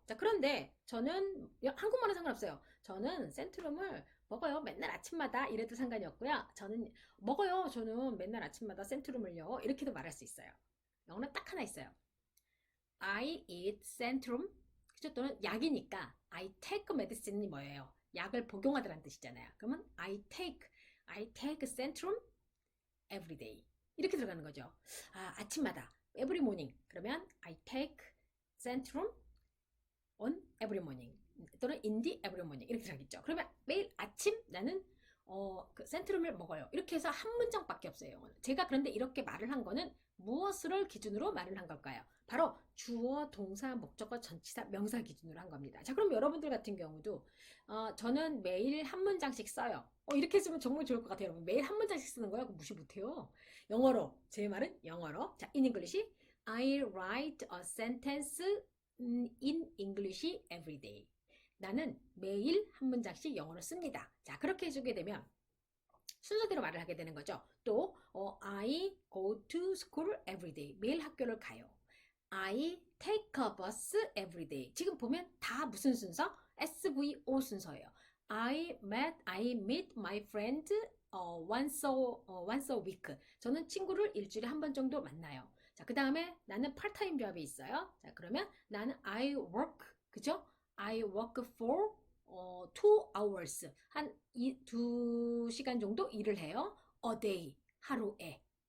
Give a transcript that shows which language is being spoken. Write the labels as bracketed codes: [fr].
[ko] 자, 그런데 저는 한국말은 상관없어요. 저는 센트룸을 먹어요 맨날 아침마다 이래도 상관이 없고요. 저는 맨날 아침마다 센트룸을요 이렇게도 말할 수 있어요. 영어는 딱 하나 있어요. [en] I eat centrum. [ko] 그죠? 또는 약이니까 [en] I take medicine [ko] 이 뭐예요? 약을 복용하다라는 뜻이잖아요. [en] 그러면 I take centrum every day. [ko] 이렇게 들어가는 거죠. 아침마다 [en] every morning. [ko] 그러면 [en] I take centrum on every morning. 또는 in the every morning. [ko] 이렇게 들어가겠죠. 그러면 매일 아침 나는 그 센트룸을 먹어요. 이렇게 해서 한 문장밖에 없어요. 영어는. 제가 그런데 이렇게 말을 한 거는 무엇을 기준으로 말을 한 걸까요? 바로 주어, 동사, 목적어, 전치사, 명사 기준으로 한 겁니다. 자, 그럼 여러분들 같은 경우도 저는 매일 한 문장씩 써요. 이렇게 쓰면 정말 좋을 것 같아요. 여러분 매일 한 문장씩 쓰는 거야? 무시 못해요. 영어로. 제 말은 영어로. [en] 자, in English, I write a sentence in English every day. [ko] 나는 매일 한 문장씩 영어로 씁니다. 자, 그렇게 해주게 되면 순서대로 말을 하게 되는 거죠. [en] 또 I go to school every day. [ko] 매일 학교를 가요. [en] I take a bus every day. [ko] 지금 보면 다 무슨 순서? SVO 순서예요. [en] I meet my friend once a week. [ko] 저는 친구를 일주일에 한 번 정도 만나요. 자, 그 다음에 나는 파트타임 잡이 있어요. 자, 그러면 나는 [en] I work, [ko] 그죠? [en] I work for 2 hours. [ko] 한 2시간 정도 일을 해요. [en] A day, [ko] 하루에.